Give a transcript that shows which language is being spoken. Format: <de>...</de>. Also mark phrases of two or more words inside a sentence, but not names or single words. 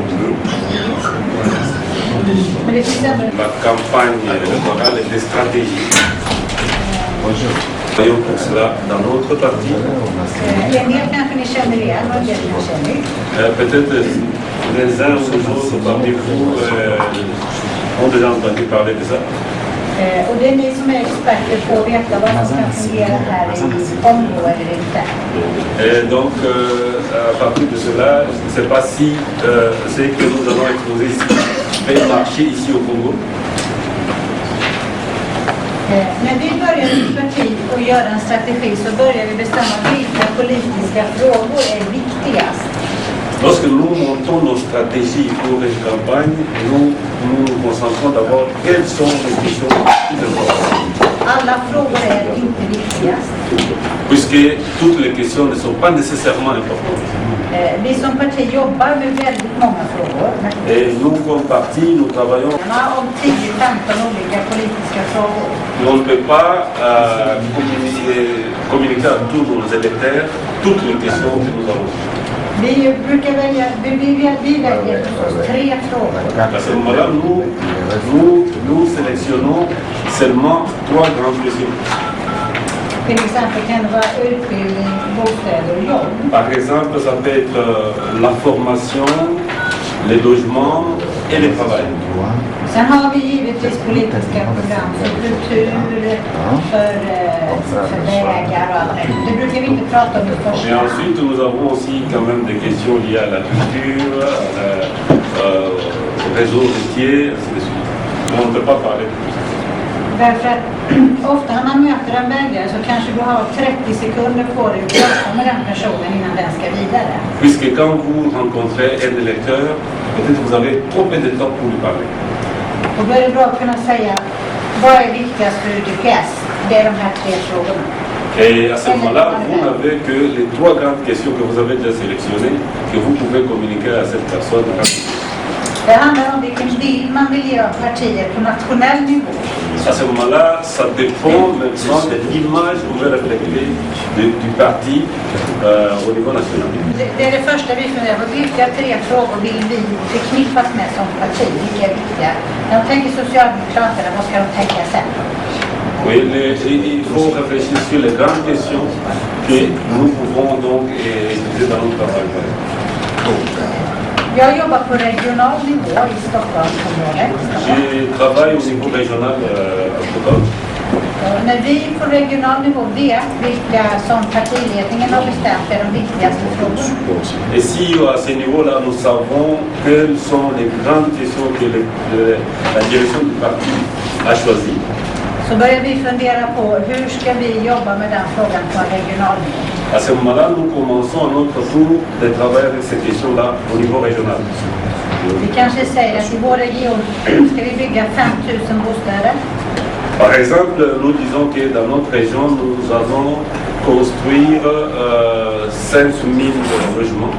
<fr>La campagne électorale était stratégique. Voyons pour cela dans notre parti. Peut-être les uns ou les autres parmi vous ont déjà entendu parler de ça.</fr> <sv>Och det är ni som är experter på att veta vad som kan fungera här i Kongo eller inte.</sv> <fr>Et donc, à partir de cela, je ne sais pas si ce que nous allons exposer ici va marcher ici au Congo.</fr> <sv>När vi börjar i parti och göra en strategi så börjar vi bestämma vilka politiska frågor är viktigast.</sv> <fr>Lorsque nous montons nos stratégies pour une campagne, nous nous concentrons d'abord quelles sont les questions plus importantes.</fr> <sv>Alla frågor är inte viktigast.</sv> <fr>Puisque toutes les questions ne sont pas nécessairement importantes.</fr> <sv>Vi som parti jobbar med väldigt många frågor.</sv> <fr>Et nous, comme parti, nous travaillons.</fr> <sv>Om 10-15 olika politiska frågor.</sv> <fr>On ne peut pas communiquer à tous nos électeurs toutes les questions que nous avons.</fr> <sv>Vi brukar välja, vi väljer förstås 3 frågor.</sv> <fr>À ce moment-là, nous sélectionnons seulement 3 grandes questions.</fr> <sv>Till exempel kan det vara utbildning, bostäder och jobb.</sv> <fr>Par exemple, ça peut être la formation, les logements et le travail.</fr> <sv>Sen har vi givetvis politiska program för kultur, för vägar och allt det. Det brukar vi inte prata om i</sv> <fr>Et</fr> <sv>första.</sv> <fr>ensuite, nous avons aussi quand même des questions liées à la culture, au réseau routier, ainsi de suite. Mais on ne peut pas parler de tout ça.</fr> <sv>Därför att ofta när man möter en väljare så kanske du har 30 sekunder på dig att prata med den personen innan den ska vidare.</sv> <fr>Puisque quand vous rencontrez un électeur, peut-être vous avez trop peu de temps pour lui parler.</fr> <sv>Och då är det bra att kunna säga vad är viktigast för UDPS? Det är de här 3 frågorna.</sv> <fr>Et à ce moment-là, vous n'avez que les 3 grandes questions que vous avez déjà sélectionnées, que vous pouvez communiquer à cette personne.</fr> <sv>Det handlar om vilken bild man vill ge av partier på nationell nivå.</sv> <fr>À ce moment-là, ça dépend maintenant de l'image que vous voulez refléter du parti au niveau national.</fr> <sv>Det är det första vi funderar på. Vilka 3 frågor vill vi förknippas med som parti? Vilka är viktiga? När de tänker Socialdemokraterna, vad ska de tänka sen?</sv> <fr>Oui, il faut réfléchir sur les grandes questions que nous pouvons donc utiliser dans notre campagne.</fr> <sv>Jag jobbar på regional nivå i Stockholmsområdet.</sv> <fr>Je travaille au niveau régional à Stockholm.</fr> <sv>När vi på regional nivå vet vilka som partiledningen har bestämt är de viktigaste frågorna.</sv> <fr>Et si à ce niveau-là, nous savons quelles sont les grandes questions que la direction du parti a choisies,</fr> <sv>Så börjar vi fundera på hur ska vi jobba med den frågan på en regional nivå.</sv> <fr>à ce moment-là, nous commençons à notre tour de travailler avec ces questions-là au niveau régional.</fr> <sv>Vi kanske säger att i vår region ska vi bygga 5 000 bostäder.</sv> <fr>Par exemple, nous disons que dans notre région, nous allons construire 5 000 logements.</fr>